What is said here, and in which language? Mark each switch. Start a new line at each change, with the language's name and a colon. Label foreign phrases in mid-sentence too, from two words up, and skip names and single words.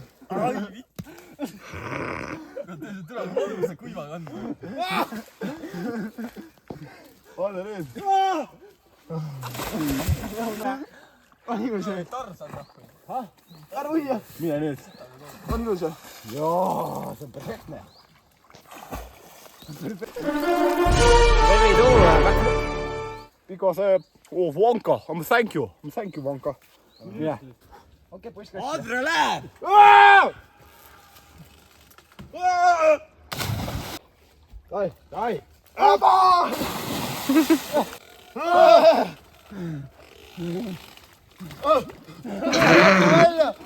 Estonian: Tule, mõnus kuiva kandma. Anna nüüd. on ilus ju. Tarzan rahvus. Ära uia. Mine nüüd. On ilus ju. Jaa, see on perfektne.
English: Because Wonka, thank you, Wonka.
Estonian: Mine. Okei, poiss. Andre läheb! Dai. Välja!